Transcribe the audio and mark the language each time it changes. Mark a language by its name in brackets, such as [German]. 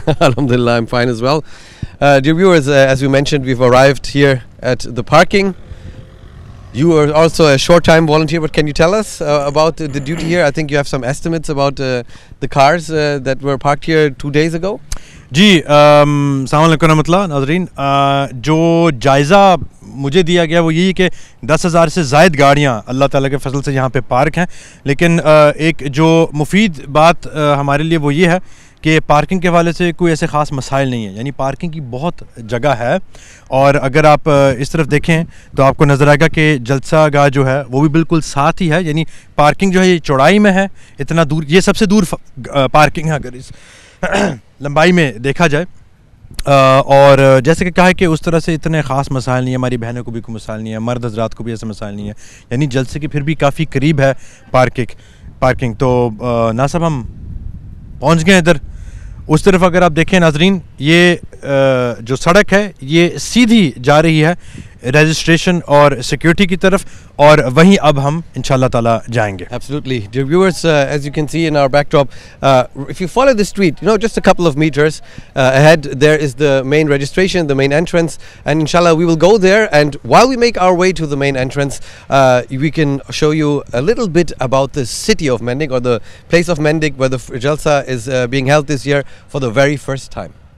[English] Alhamdulillah, I'm fine as well. Dear viewers, as we mentioned, we've arrived here at the parking. You are also a short-time volunteer, but can you tell us about the duty here? I think you have some estimates about the cars that were parked here 2 days ago. [Urdu] جی السلام علیکم ورحمۃ اللہ. ناظرین، جو جائزہ مجھے دیا گیا وہ یہی کہ 10,000 سے زائد گاڑیاں اللہ تعالیٰ کے فضل سے یہاں پہ پارک ہیں، لیکن ایک جو مفید بات ہمارے لیے وہ یہ ہے کہ پارکنگ کے حوالے سے کوئی ایسے خاص مسائل نہیں ہیں. یعنی پارکنگ کی بہت جگہ ہے، اور اگر آپ اس طرف دیکھیں تو آپ کو نظر آئے گا کہ جلسہ گاہ جو ہے وہ بھی بالکل ساتھ ہی ہے. یعنی پارکنگ جو ہے یہ چوڑائی میں ہے، اتنا دور، یہ سب سے دور پارکنگ ہے اگر اس لمبائی میں دیکھا جائے. اور جیسے کہ کہا ہے کہ اس طرح سے اتنے خاص مسائل نہیں ہیں. ہماری بہنوں کو بھی کوئی مسائل نہیں ہے، مرد حضرات کو بھی ایسے مسائل نہیں ہے. یعنی جلسے کے پھر بھی کافی قریب ہے پارکنگ. تو ناصب ہم پہنچ گئے ادھر. اس طرف اگر آپ دیکھیں ناظرین، یہ جو سڑک ہے یہ سیدھی جا رہی ہے رجسٹریشن اور سیکیورٹی کی طرف، اور وہیں اب ہم انشاءاللہ تعالیٰ جائیں گے. [English] Absolutely. Dear viewers, as you can see in our backdrop, if you follow the street, just a couple of meters ahead, there is the main registration, the main entrance, and inshallah we will go there, and while we make our way to the main entrance, we can show you a little bit about the city of Mendig, or the place of Mendig where the Jalsa is being held this year for the very first time.